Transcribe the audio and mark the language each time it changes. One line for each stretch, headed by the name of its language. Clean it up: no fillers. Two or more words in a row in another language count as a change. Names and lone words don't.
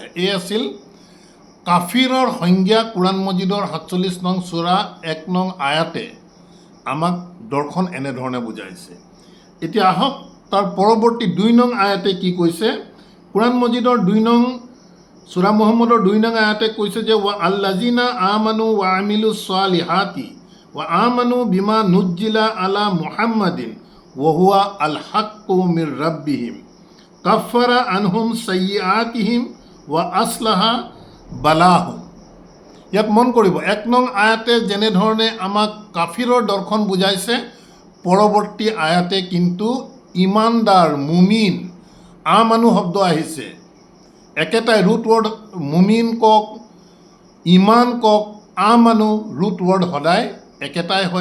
Assamese: এই আছিল কাফিৰৰ সংজ্ঞা। কুৰাণ মজিদৰ ৪৭ নং সূৰা ১ নং আয়াতে আমাক দৰ্শন এনেধৰণে বুজাইছে। এতিয়া আহক তাৰ পৰৱৰ্তী ২ নং আয়াতে কি কৈছে। কুৰাণ মজিদৰ ২ নং সূৰা মুহাম্মাদৰ ২ নং আয়াতে কৈছে যে
Arabic: والذين آمنوا وعملوا الصالحات وآمنوا بما نزل على محمد وهو الحق من ربهم كفر عنهم سيئاتهم وأصلح بالهم.
Assamese: ইয়াত মন কৰিব, ১ নং আয়াতে যেনেধৰণে আমাক কাফিৰৰ দৰ্শন বুজাইছে, পৰৱৰ্তী আয়াতে কিন্তু ইমানদাৰ, মুমিন, আমানু শব্দ আহিছে। একেটাই
English: root word,
Assamese: মুমিন কওক, ইমান কওক, আমানু
English: root word
Assamese: সদায় একেটাই হয়।